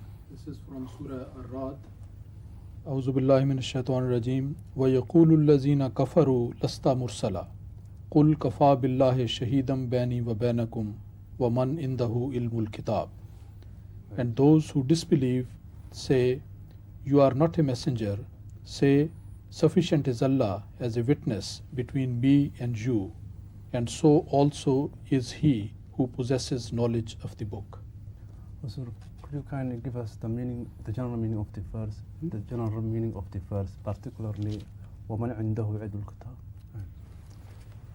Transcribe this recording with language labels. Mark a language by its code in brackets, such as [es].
[en] This is from Surah Ar-Ra'd. [ar] أعوذ بالله من الشيطان الرجيم ويقول الذين كفروا لست مرسلا قل كفى بالله شهيدا بيني وبينكم ومن عنده علم الكتاب. [en] And those who disbelieve say, you are not a messenger. Say, Sufficient is Allah as a witness between me and you, and so also is He who possesses knowledge of the book. Huzur, could you kindly give us the meaning, the general meaning of the verse, the general meaning of the verse, particularly [ar] وَمَنْ عِنْدَهُ عِلْمُ الْكِتَابِ?